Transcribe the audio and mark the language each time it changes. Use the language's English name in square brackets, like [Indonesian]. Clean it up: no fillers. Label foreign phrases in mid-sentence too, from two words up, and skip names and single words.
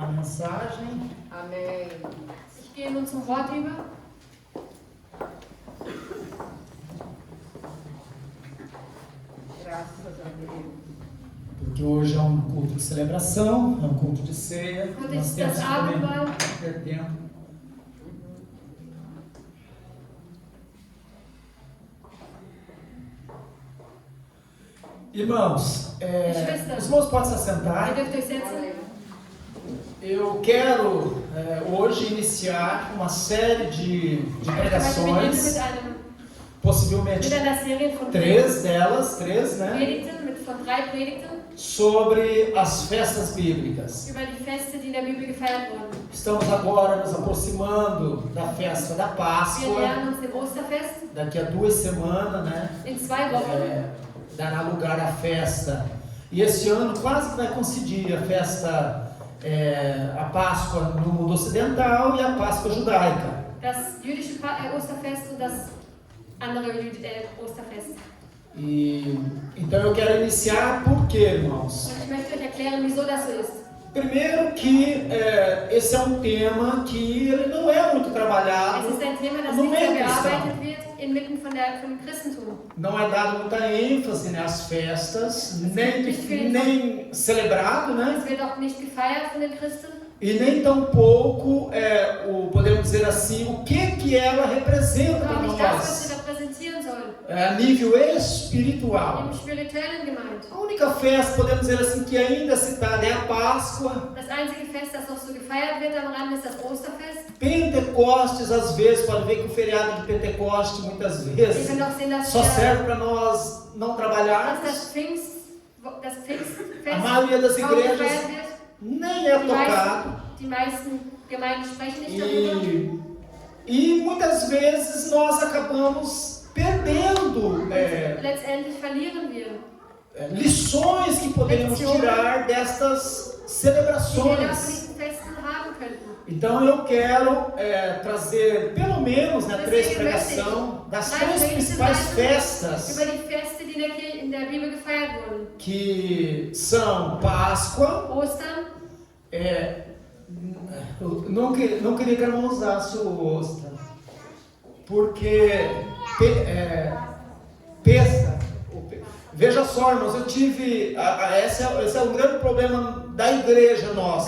[Portuguese] mensagem. Amém. [German] Ich gehe nun zum Wort über. [Portuguese] Graças a Deus. Porque hoje é um culto de celebração, é um culto de ceia. [German] Heute [Portuguese] Nós [German] ist [Portuguese] temos [German] das [Portuguese] que também [German] Abendmahl. [Portuguese] ter tempo. Irmãos, os irmãos podem se assentar. [German] Ihr dürft euch setzen. [Portuguese] Eu quero hoje iniciar uma série de [German] Ich möchte beginnen [Portuguese] pregações, [German] mit [Portuguese] possivelmente [German] einer Serie von [Portuguese] três, né? [German] Predigten, von 3 Predigten [Portuguese] Sobre as festas bíblicas. [German] über die Feste, die in der Bibel gefeiert wurden. [Portuguese] Estamos agora nos aproximando da festa da [German] Wir [Portuguese] Páscoa. [German] nähern uns dem Osterfest. [Portuguese] Daqui a 2 semanas, né? [German] In 2 Wochen [Portuguese] Dará lugar à festa. E esse ano quase que vai coincidir a festa, a Páscoa no mundo ocidental e a Páscoa judaica. [German] das jüdische Osterfest und das andere Osterfest. [Portuguese] E então eu quero iniciar por quê, irmãos? [German] Und ich möchte euch erklären, wieso das so ist. [Portuguese] Primeiro que esse é um tema que ele não é muito [German] Es [Portuguese] trabalhado [German] ist ein Thema, das [Portuguese] no [German] nicht so [Portuguese] meio cristão. [German] bearbeitet wird inmitten von dem Christentum. [Portuguese] Não é dado muita ênfase nas festas, nem celebrado, né? [German] Es wird auch nicht gefeiert von den Christen. [Portuguese] E nem tampouco, podemos dizer assim, o que ela representa [German] Und [Portuguese] para [German] auch nicht das, was sie [Portuguese] nós, [German] repräsentieren soll. [Portuguese] a nível espiritual. [German] Im Spirituellen gemeint. [Portuguese] A única festa, podemos dizer assim, que ainda é citada é a Páscoa. [German] Das einzige Fest, das noch so gefeiert wird am Rande, ist das Osterfest. [Portuguese] Pentecostes, às vezes, pode ver que o feriado de Pentecoste, muitas [German] Ihr [Portuguese] vezes, [German] könnt auch sehen, dass [Portuguese] só serve para nós não trabalharmos. [German] das Pfingstfest [Portuguese] A maioria das [German] kaum [Portuguese] igrejas [German] gefeiert wird. [Portuguese] nem é tocado. [German] Die meisten Gemeinden sprechen nicht darüber. [Portuguese] E muitas vezes nós acabamos perdendo [German] Letztendlich verlieren wir, [Portuguese] lições que poderíamos tirar destas [German] die wir da von [Portuguese] celebrações. [German] diesen Festen haben könnten. [Portuguese] Então eu quero trazer pelo menos 3 pregações das 3 principais festas [German] Über die Feste, die in der Bibel gefeiert wurden. [Portuguese] que são Páscoa. [German] Ostern. [Portuguese] Eu não queria que ela usasse o Ostra, porque Pesa. Veja só, irmãos, eu tive, esse é um grande problema da igreja nossa.